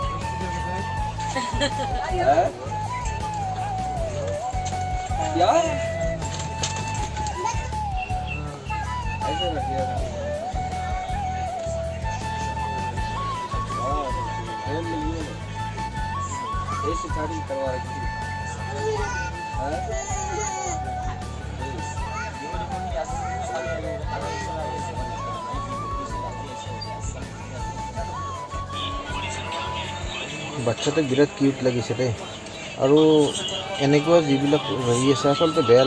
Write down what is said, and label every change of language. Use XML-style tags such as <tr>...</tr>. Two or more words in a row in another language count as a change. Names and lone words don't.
<hi>है क्या ऐसे रखिए ऐसे गाड़ी करवा रखी</hi> <as>বাচ্চাটো বিৰাট কিউট লাগিছে দেই আৰু এনেকুৱা যিবিলাক হেৰি আছে আচলতে বেয়া</as>